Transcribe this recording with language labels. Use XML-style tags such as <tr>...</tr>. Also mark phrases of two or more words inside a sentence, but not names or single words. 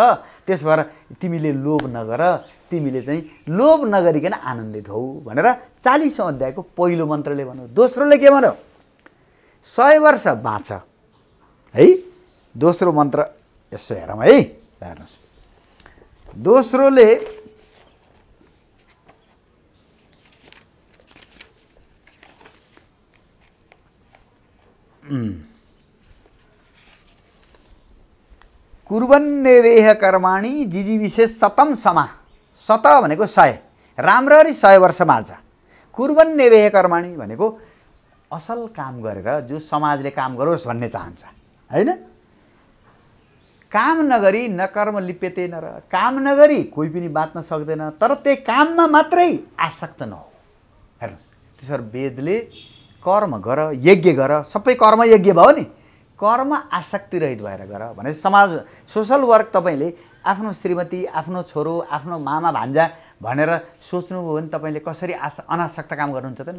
<ne>त्यसो भएर तिमीले लोभ नगर, तिमीले चाहिँ लोभ नगरिकन आनन्दित हौ भनेर 40औं अध्यायको पहिलो मन्त्रले भन्यो। दोस्रोले के भन्यो? 100 वर्ष बाँच है। दोस्रो मन्त्र यसो हेरौँ है, हेर्नुहोस्।</ne> <sa>दोस्रोले कुर्वन्नेवेह कर्माणि जिजीविशेष शतम समा।</sa> <ne>शत भनेको 100, राम्ररी 100 वर्ष बाँच्छ।</ne> <sa>कुर्वन्नेवेह कर्माणि</sa> <ne>भनेको असल काम गरेर जो समाजले काम गरोस् भन्ने चाहन्छ होइन। काम नगरी</ne> <sa>न कर्म लिप्यते नर,</sa> <ne>काम नगरी कोही पनि बाँच्न सक्दैन। तर त्यही काममा मात्रै आसक्त नहो। हेर्नुहोस्, त्यसरी वेदले कर्म गर, यज्ञ गर, सबै कर्म यज्ञ भयो नि। कर्म आसक्ति रहित भएर गर भने समाज</ne> <en>social work</en> <ne>तपाईँले आफ्नो श्रीमती, आफ्नो छोरो, आफ्नो मामा भान्जा भनेर सोच्नुभयो भने तपाईँले कसरी अनासक्त काम गर्नुहुन्छ त नि?</ne>